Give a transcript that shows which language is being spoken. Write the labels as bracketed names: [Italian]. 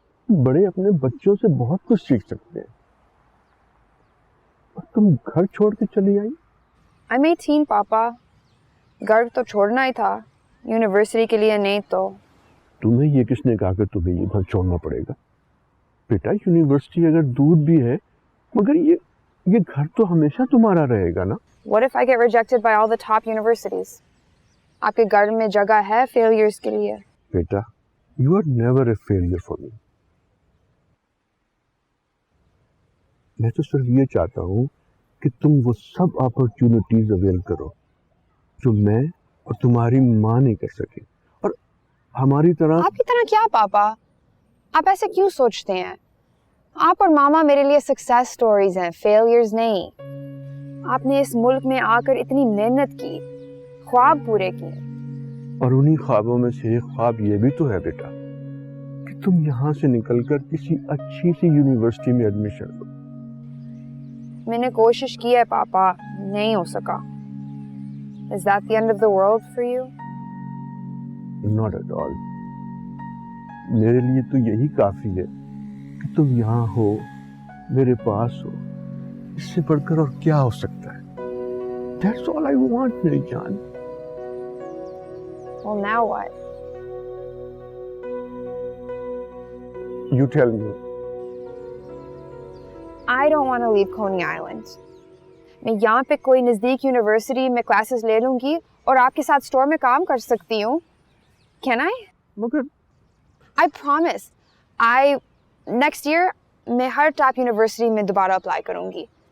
[Hindi] बड़े अपने बच्चों से बहुत कुछ सीख सकते हैं और तुम घर छोड़ के चली आई। [English] I am 18 [Hindi] पापा, घर तो छोड़ना ही था, यूनिवर्सिटी के लिए नहीं तो। तुम्हें ये किसने कहा कि तुम्हें ये घर छोड़ना पड़ेगा? बेटा, यूनिवर्सिटी अगर दूर भी है मगर ये घर तो हमेशा तुम्हारा रहेगा ना। [English] What if I get rejected by all the top universities? [Hindi] आपके घर में जगह है फेलियर्स के लिए। [English] बेटा, you are never a failure for me. [Hindi] मैं तो सिर्फ ये चाहता हूँ कि तुम वो सब अपॉर्चुनिटीज अवेल करो जो मैं और तुम्हारी माँ नहीं कर सके, और हमारी तरह। आपकी तरह क्या पापा? आप ऐसे क्यों सोचते हैं? आप और मामा मेरे लिए सक्सेस स्टोरीज हैं, फेलियर्स नहीं। आपने इस मुल्क में आकर इतनी मेहनत की, ख्वाब पूरे किए, और उन्हीं ख्वाबों में से एक ख्वाब ये भी तो है बेटा कि तुम यहाँ से निकलकर किसी अच्छी सी यूनिवर्सिटी में एडमिशन लो। मैंने कोशिश की है पापा, नहीं हो सका। [English] Is that the end of the world for you? Not at all. [Hindi] मेरे लिए तो यही काफी है कि तुम यहाँ हो, मेरे पास हो। इससे बढ़कर और क्या हो सकता है? [English] That's all I want, [Hindi] मेरी जान। [English] Well, now what? You tell me. I don't want to leave Coney Island. [Hindi] मैं यहाँ पे कोई नज़दीक यूनिवर्सिटी में क्लासेस ले लूँगी और आपके साथ स्टोर में काम कर सकती हूँ। [English] Can I? [Hindi] मगर [English] I promise. Next year [Hindi] मैं हर टॉप यूनिवर्सिटी में दोबारा अप्लाई करूँगी।